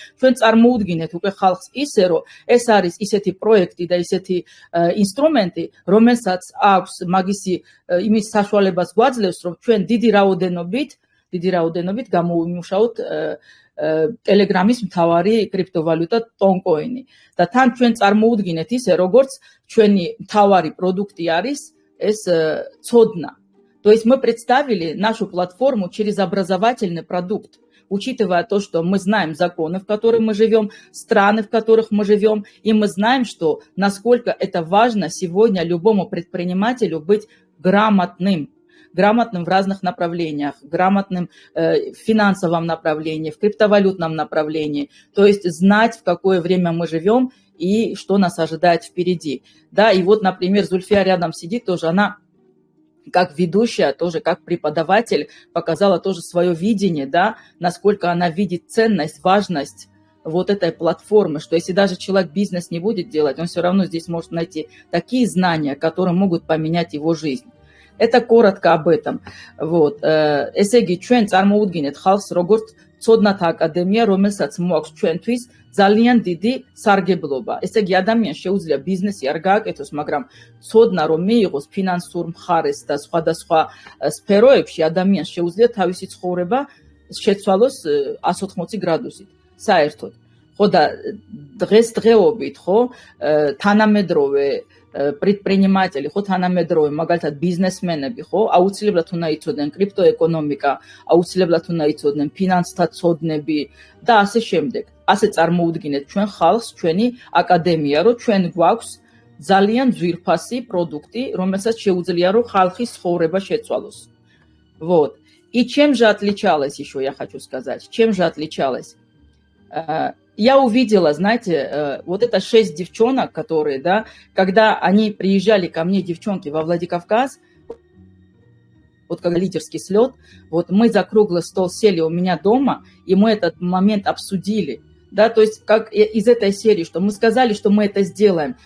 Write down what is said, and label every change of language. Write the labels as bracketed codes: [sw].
[ka] ჩვენ წარმოუდგინეთ უკვე ხალხს ისე, რომ ეს არის ისეთი პროექტი და ისეთი ინსტრუმენტი, რომელსაც აქვს მაგისი იმის საშუალებას გვაძლევს, რომ ჩვენ დიდი რაოდენობით გამოვიმუშაოთ ტელეგრამის მთავარი კრიპტოვალუტა ტონკოინი. და თან ჩვენ წარმოუდგინეთ ისე, როგორც ჩვენი მთავარი პროდუქტი არის ეს ცოდნა. [ru] То есть мы представили нашу платформу через образовательный продукт, учитывая то, что мы знаем законы, в которых мы живем, страны, в которых мы живем, и мы знаем, что насколько это важно сегодня любому предпринимателю быть грамотным в разных направлениях, грамотным в финансовом направлении, в криптовалютном направлении, то есть знать, в какое время мы живем и что нас ожидает впереди. Да, и вот, например, Зульфия рядом сидит тоже, она как ведущая, тоже как преподаватель показала тоже свое видение, да, насколько она видит ценность, важность вот этой платформы, что если даже человек бизнес не будет делать, он все равно здесь может найти такие знания, которые могут поменять его жизнь. Это коротко об этом. Вот. [ka] ესე იგი, ჩვენ წარმოუდგინეთ ხალხს, როგორც ცოდნათა აკადემია, რომელსაც მოაქვს ჩვენთვის ძალიან დიდი სარგებლობა. ესე იგი, ადამიანს შეუძლია ბიზნესი არ გააკეთოს, მაგრამ ცოდნა რომ მიიღოს ფინანსურ მხარეს და სხვადასხვა სფეროებში, ადამიანს შეუძლია თავისი ცხოვრება შეცვალოს 180 გრადუსით, საერთოდ. ხო და დღესდღეობით, ხო, თანამედროვე предприниматели, ხო, თანამედროვე, მაგალითად ბიზნესმენები, ხო, აუცილებლად უნდა იცოდნენ კრიპტოეკონომიკა, აუცილებლად უნდა იცოდნენ ფინანსთა ცოდნები და ასე შემდეგ. ასე წარმოუდგინეთ ჩვენ ხალხს, ჩვენი აკადემია, რომ ჩვენ გვაქვს ძალიან ძვირფასი პროდუქტი, რომელსაც შეუძლია რომ ხალხის ცხოვრება შეცვალოს. [ru] Вот. И чем же отличалось еще, я хочу сказать, чем же отличалось? я увидела, знаете, вот это 6 девчонок, которые, да, когда они приезжали ко мне, девчонки, во Владикавказ, вот как лидерский слет, вот мы за круглый стол сели у меня дома, и мы этот момент обсудили, да, то есть как из этой серии, что мы сказали, что мы это сделаем.